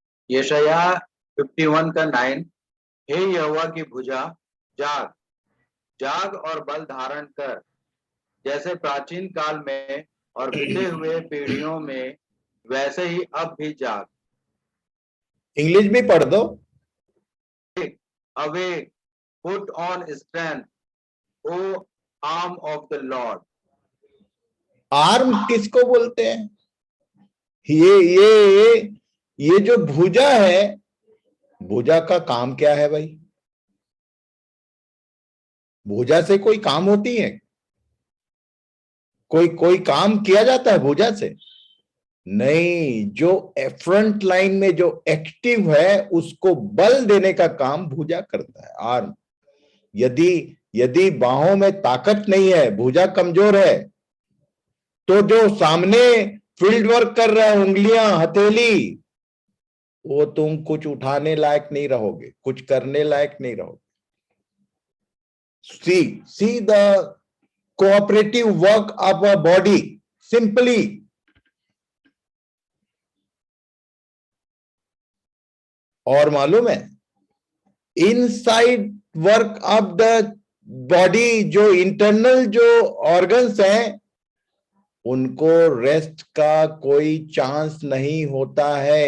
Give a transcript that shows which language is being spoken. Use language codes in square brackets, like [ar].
[hi] यशाया 51 का 9। हे यहोवा की भुजा, जाग जाग और बल धारण कर, जैसे प्राचीन काल में और बीते हुए पीढ़ियों में, वैसे ही अब भी जाग। इंग्लिश भी पढ़ दो। [en] Awake, put on strength, O arm of the Lord. [hi] Arm किसको बोलते हैं? ये जो भुजा है, भुजा का काम क्या है भाई? भुजा से कोई काम होती है? कोई काम किया जाता है भुजा से? नहीं, जो फ्रंट लाइन में जो एक्टिव है उसको बल देने का काम भुजा करता है, आर्म। यदि बाहों में ताकत नहीं है, भुजा कमजोर है, तो जो सामने फील्ड वर्क कर रहा है, उंगलियां, हथेली, वो तुम कुछ उठाने लायक नहीं रहोगे, कुछ करने लायक नहीं रहोगे। [en] See the cooperative work of a body simply. [hi] और मालूम है, [en] inside work of the body, [hi] जो इंटरनल जो ऑर्गन्स हैं, उनको रेस्ट का कोई चांस नहीं होता है।